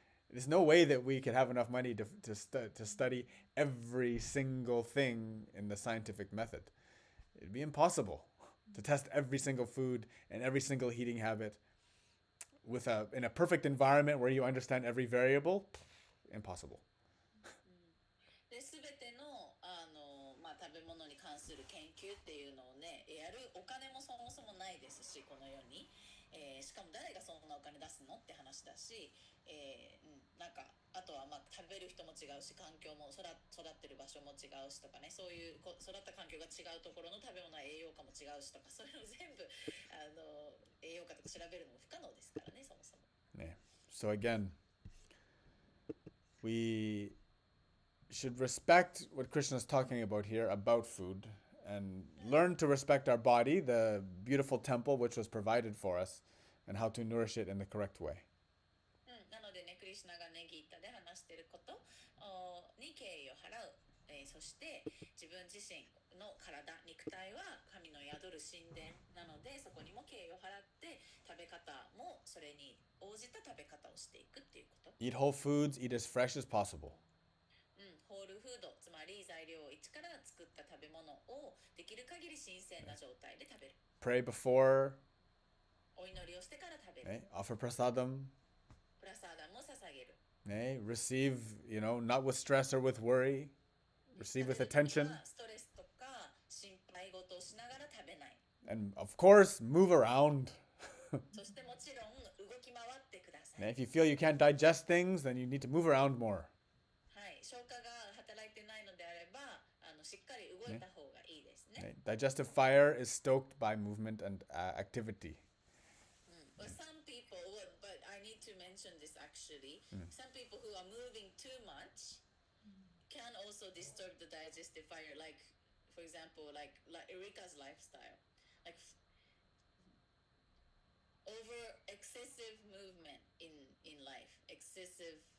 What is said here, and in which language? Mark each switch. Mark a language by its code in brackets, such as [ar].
[en] There's no way that we could have enough money to study every single thing in the scientific method. It'd be impossible to test every single food and every single eating habit in a perfect environment where you understand every variable. Impossible. [ja] で、全ての食べ物に関する研究っていうのをね、やるお金もそもそもないですし、この世に。しかも誰がそんなお金出すのって話だし、なんかあとは食べる人も違うし、環境も育ってる場所も違うしとかね、そういう育った環境が違うところの食べ物は栄養価も違うしとか、そういうの全部栄養価とか調べるのも不可能ですからね、そもそも。 [en] Yeah. So again, we should respect what Krishna is talking about here about food and learn to respect our body, the beautiful temple which was provided for us, and how to nourish it in the correct way. [ja] なのでね、クリシュナがね、ギータで話していることに敬意を払う、そして自分自身の体、肉体は神の宿る神殿なので、そこにも敬意を払って食べ方もそれに応じた食べ方をしていくっていうこと。 [en] Eat whole foods, eat as fresh as possible. [ja] ホールフード、つまり材料を一から作った食べ物をできる限り新鮮な状態で食べる。 [en] Pray before, [ja] お祈りをしてから食べる。 [en] offer prasadam, [ja] プラサーダムを捧げる。 [en] receive, not with stress or with worry, receive with attention. [ja] ストレスとか心配事をしながら食べない。 [en] And of course, move around. [ja] そしてもちろん動き回ってください。 [en] If you feel you can't digest things, then you need to move around more. [ja] はい、消化が働いてないのであれば、しっかり動いた方がいいですね。 [en] Digestive fire is stoked by movement and activity. But some people, but I need to mention this actually. Some people who are moving too much can also disturb the digestive fire. Like, for example, like Erika's lifestyle, like over excessive movement in life, excessive.